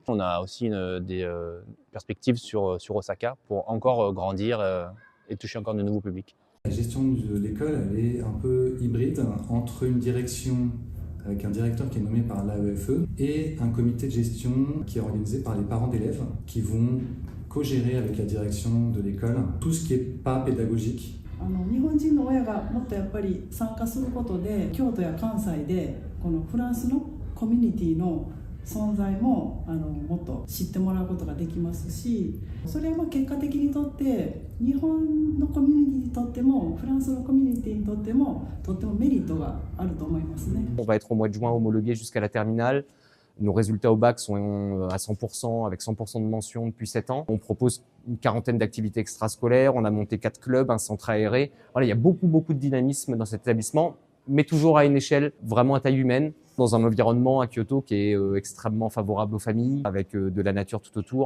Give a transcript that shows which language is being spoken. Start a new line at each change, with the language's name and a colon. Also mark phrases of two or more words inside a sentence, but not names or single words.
French: On a aussi des perspectives sur Osaka pour encore grandir et toucher encore de nouveaux publics. La gestion de l'école, elle est un peu hybride entre une direction avec un directeur qui est nommé par l'AEFE et un comité de gestion qui est organisé par les parents d'élèves qui vont co-gérer avec la direction de l'école tout ce qui n'est pas pédagogique.
Japanese: 日本人の親がもっとやっぱり参加することで京都や関西でこのフランスのコミュニティの存在ももっと知ってもらうことができますし、それは結果的にとって日本のコミュニティにとってもフランスのコミュニティにとってもとってもメリットがあると思いますね。
French: On va être au mois de juin homologué jusqu'à la terminale. Nos résultats au bac sont à 100%, avec 100% de mention depuis 7 ans. On propose une quarantaine d'activités extrascolaires, on a monté 4 clubs, un centre aéré. Voilà, il y a beaucoup de dynamisme dans cet établissement, mais toujours à une échelle vraiment à taille humaine, dans un environnement à Kyoto qui est extrêmement favorable aux familles, avec de la nature tout autour.